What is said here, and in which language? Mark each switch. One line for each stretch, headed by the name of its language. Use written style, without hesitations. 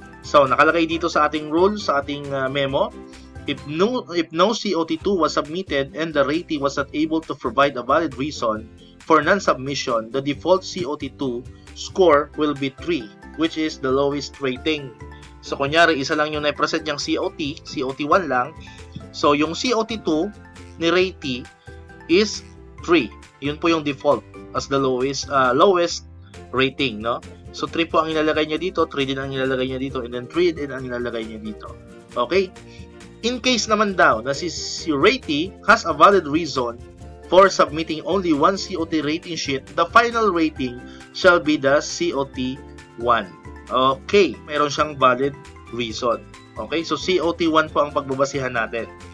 Filipino: So, nakalagay dito sa ating rule, sa ating memo,
English: if no COT2 was submitted and the rating was not able to provide a valid reason for non-submission, the default COT2 score will be 3, which is the lowest rating.
Filipino: So, kunyari, isa lang yung na-present yung COT1 lang. So, yung COT2 ni Rati is 3. Yun po yung
English: default as the lowest rating, no?
Filipino: So, 3 po ang ilalagay niya dito, 3 din ang ilalagay niya dito, and then 3 din ang ilalagay niya dito. Okay?
English: In case
Filipino: naman daw na
English: si Rati has a valid reason for submitting only one COT rating sheet, the final rating shall be the COT1.
Filipino: Okay, meron siyang valid reason. Okay, so COT1 po ang pagbabasihan natin.